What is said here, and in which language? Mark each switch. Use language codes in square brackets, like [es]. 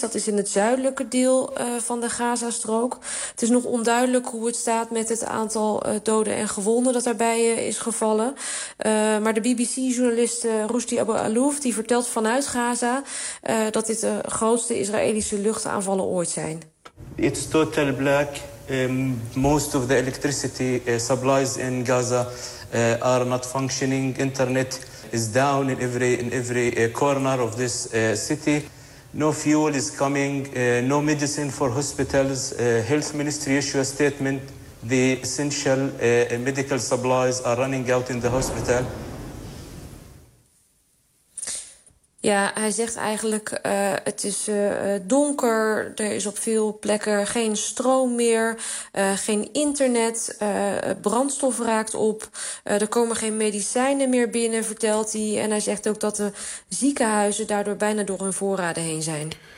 [nl] Dat is in het zuidelijke deel van de Gazastrook. Het is nog onduidelijk hoe het staat met het aantal doden en gewonden dat daarbij is gevallen. Maar de BBC-journalist Rushdie Abu Alouf die vertelt vanuit Gaza... dat dit de grootste Israëlische luchtaanvallen ooit zijn. [en] It's total black. Most of the electricity supplies in Gaza are not functioning. Internet is down in every corner of this city. No fuel is coming, no medicine for hospitals. Health Ministry issued a statement. The essential medical supplies are running out in the hospital. [nl] Ja, hij zegt eigenlijk, het is donker, er is op veel plekken geen stroom meer, geen internet, brandstof raakt op, er komen geen medicijnen meer binnen, vertelt hij. En hij zegt ook dat de ziekenhuizen daardoor bijna door hun voorraden heen zijn.